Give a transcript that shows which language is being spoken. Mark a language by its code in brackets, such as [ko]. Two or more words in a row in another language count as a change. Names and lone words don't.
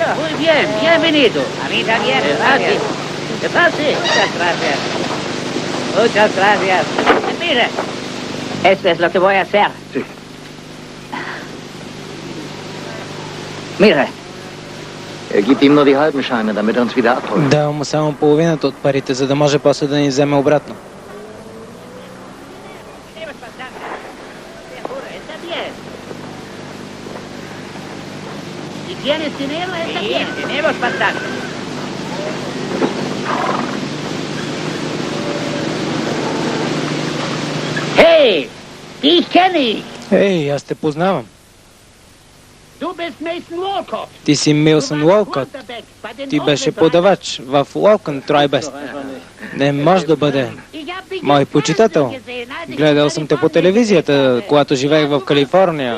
[es] Muy bien, bienvenido. A mí también, gracias. ¿Qué pasa? Muchas gracias. Muchas gracias. Mire, esto es lo que voy a hacer. Sí. Mire, [de] Gib ihm nur die halben Scheine, damit er uns wieder abholt. [bg] Давам му само половината от парите, за да може после да ни вземе обратно. [es] Seguro, está bien. ¿Tienes dinero? Sí, tenemos bastante. [de] Hey, dich kenne ich. [bg] Ей, аз те познавам. [de] Du bist Mason Walcott. [bg] Ти си Милсън Уолкот. Ти беше подавач в Уолкън Трайбест. Не може да бъде мой почитател. Гледал съм те по телевизията, когато живеех в Калифорния.